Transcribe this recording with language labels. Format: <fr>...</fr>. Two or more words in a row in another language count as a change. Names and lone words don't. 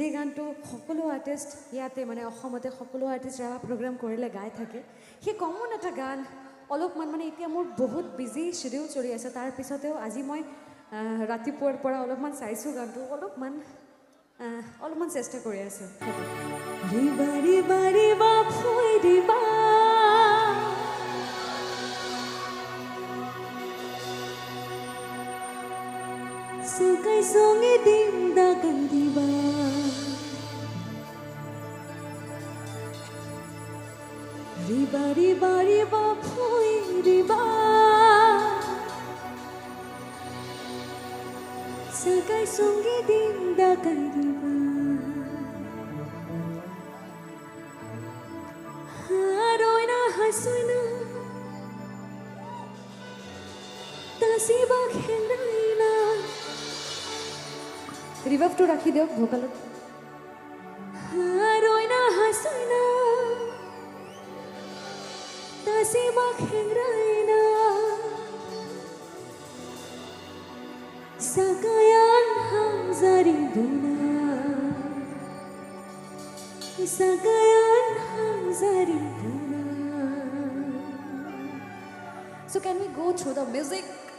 <as>গানটো সকলো আৰ্টিষ্ট ইয়াতে মানে অসমতে সকলো আৰ্টিষ্ট ৰাভা প্ৰগ্ৰাম কৰিলে গাই থাকে সেই কমন এটা গান অলপমান মানে এতিয়া মোৰ বহুত</as> <en>busy schedule</en> <as>চলি আছে তাৰপিছতেও আজি মই ৰাতিপুৱাৰ পৰা অলপমান চাইছোঁ গানটো অলপমান চেষ্টা কৰি আছোঁ</as> <rah>ৰিবা ৰিবা ৰিবা ফুই ৰিবা Sukai songi dinda gandiba Riba riba riba phui riba Sukai songi dinda gandiba Haroina hasuina Tasiba khendaina</rah> <as>রিভার্ভ তো রাখি দিও ভোকালত</as> <rah>রয়না হাসনা তাসিমা খেংরাইনা সাকায়ান হামজারি দুনা সাকায়ান হামজারি দুনা</rah> <en>So can we go through the music?</en>